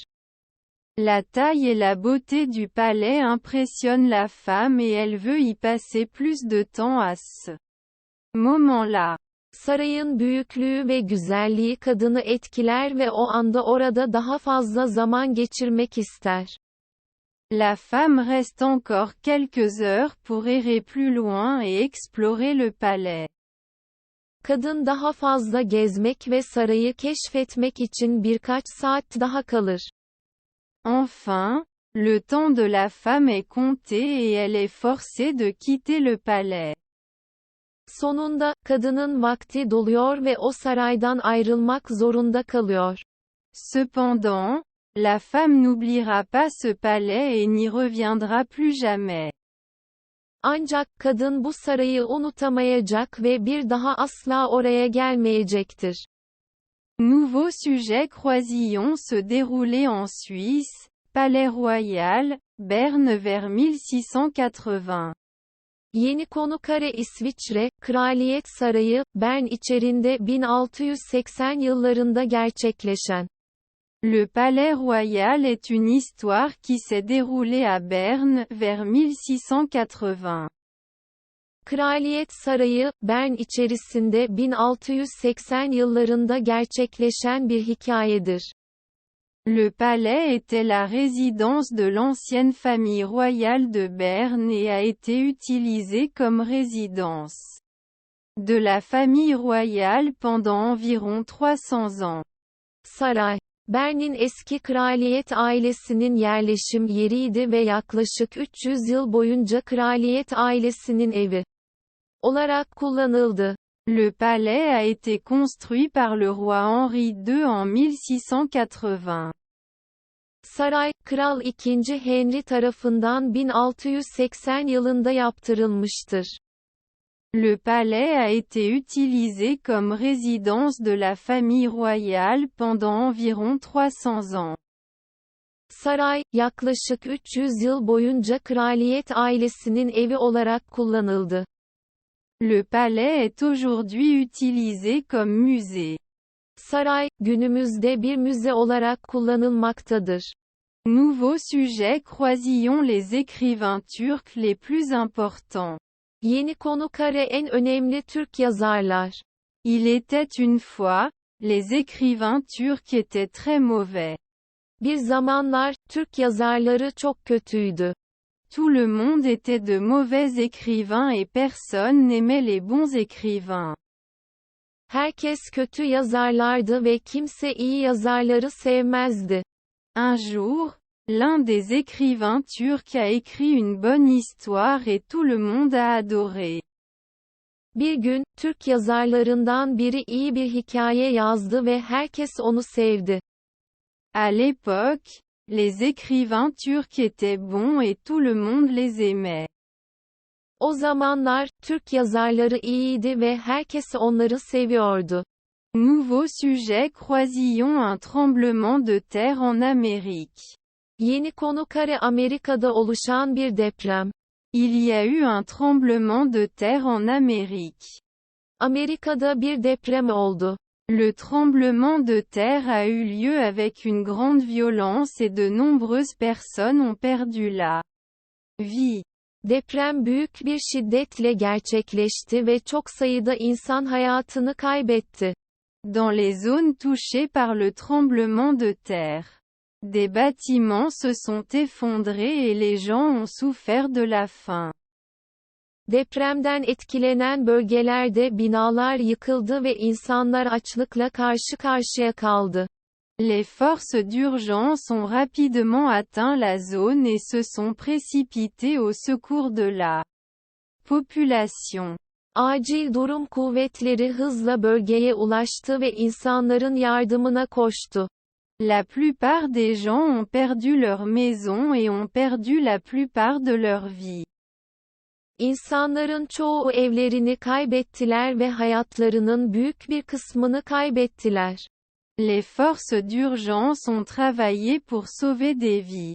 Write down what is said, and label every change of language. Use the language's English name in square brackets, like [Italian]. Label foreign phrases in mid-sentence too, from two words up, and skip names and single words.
[French] La taille et la beauté du palais impressionnent la femme et elle veut y passer plus de temps à ce moment-là. [Turkish] Sarayın büyüklüğü ve güzelliği kadını etkiler ve o anda orada daha fazla zaman geçirmek ister. [French] La femme reste encore quelques heures pour errer plus loin et explorer le palais. [Turkish] Kadın daha fazla gezmek ve sarayı keşfetmek için birkaç saat daha kalır. [French] Enfin, le temps de la femme est compté et elle est forcée de quitter le palais. [Turkish] Sonunda, kadının vakti doluyor ve o saraydan ayrılmak zorunda kalıyor. [French] Cependant, la femme n'oubliera pas ce palais et n'y reviendra plus jamais. [Turkish] Ancak kadın bu sarayı unutamayacak ve bir daha asla oraya gelmeyecektir. [French] Nouveau sujet Croisillon se déroulait en Suisse, Palais Royal, Berne vers 1680. [Turkish] Yeni konu kare İsviçre, Kraliyet Sarayı, Bern içerinde 1680 yıllarında gerçekleşen. [French] Le Palais Royal est une histoire qui s'est déroulée à Berne, vers 1680. [Turkish] Kraliyet Sarayı, Bern içerisinde 1680 yıllarında gerçekleşen bir hikayedir. [French] Le palais était la résidence de l'ancienne famille royale de Berne et a été utilisé comme résidence de la famille royale pendant environ 300 ans. [Turkish] Saray, Bern'in eski kraliyet ailesinin yerleşim yeriydi ve yaklaşık 300 yıl boyunca kraliyet ailesinin evi olarak kullanıldı. [French] Le palais a été construit par le roi Henri II en 1680. [Turkish] Saray, Kral II. Henry tarafından 1680 yılında yaptırılmıştır. [French] Le palais a été utilisé comme résidence de la famille royale pendant environ 300 ans. [Turkish] Saray, yaklaşık 300 yıl boyunca kraliyet ailesinin evi olarak kullanıldı. [French] Le palais est aujourd'hui utilisé comme musée. [Turkish] Saray, günümüzde bir müze olarak kullanılmaktadır. [French] Nouveau sujet Croisillon les écrivains turcs les plus importants. [Turkish] Yeni konu kare en önemli Türk yazarlar. [French] Il était une fois, les écrivains turcs étaient très mauvais. [Turkish] Bir zamanlar, Türk yazarları çok kötüydü. [French] Tout le monde était de mauvais écrivains et personne n'aimait les bons écrivains. [Turkish] Herkes kötü yazarlardı ve kimse iyi yazarları sevmezdi. [French] Un jour, l'un des écrivains turcs a écrit une bonne histoire et tout le monde a adoré. [Turkish] Bir gün, Türk yazarlarından biri iyi bir hikaye yazdı ve herkes onu sevdi. [French] À l'époque, les écrivains turcs étaient bons et tout le monde les aimait. [Turkish] O zamanlar, Türk yazarları iyiydi ve herkes onları seviyordu. [French] Nouveau sujet, croisillons un tremblement de terre en Amérique. [Turkish] Yeni konu kare Amerika'da oluşan bir deprem. [French] Il y a eu un tremblement de terre en Amérique. [Turkish] Amerika'da bir deprem oldu. [French] Le tremblement de terre a eu lieu avec une grande violence et de nombreuses personnes ont perdu la vie. [Turkish] Deprem büyük bir şiddetle gerçekleşti ve çok sayıda insan hayatını kaybetti. [French] Dans les zones touchées par le tremblement de terre, des bâtiments se sont effondrés et les gens ont souffert de la faim. [Turkish] Depremden etkilenen bölgelerde binalar yıkıldı ve insanlar açlıkla karşı karşıya kaldı. [French] Les forces d'urgence ont rapidement atteint la zone et se sont précipitées au secours de la population. [Turkish] Acil durum kuvvetleri hızla bölgeye ulaştı ve insanların yardımına koştu. [French] La plupart des gens ont perdu leur maison et ont perdu la plupart de leur vie. [Turkish] İnsanların çoğu evlerini kaybettiler ve hayatlarının büyük bir kısmını kaybettiler. [French] Les forces d'urgence ont travaillé pour sauver des vies.